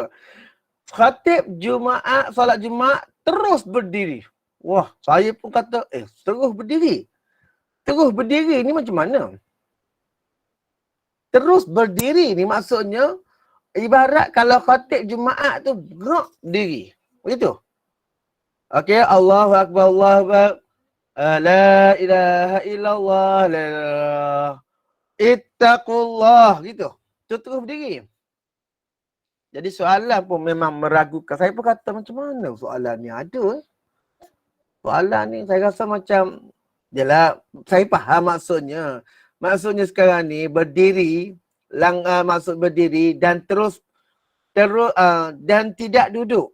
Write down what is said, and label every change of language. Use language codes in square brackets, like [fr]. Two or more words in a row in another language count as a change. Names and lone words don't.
[ms] Khatib Jumaat, solat Jumaat terus berdiri. Wah, saya pun kata, terus berdiri. Terus berdiri ni macam mana? Terus berdiri ni maksudnya ibarat kalau khatib Jumaat tu gerak diri. Begitu. Okey, [ar] Allahu Akbar, Allahu Akbar. La ilaha illallah, la ittaqullah. [ms] Gitu. Tu terus berdiri. Jadi soalan pun memang meragukan. Saya pun kata macam mana soalan ni ada. Soalan ni saya rasa macam, yelah saya faham maksudnya. Maksudnya sekarang ni berdiri, maksud berdiri dan terus dan tidak duduk.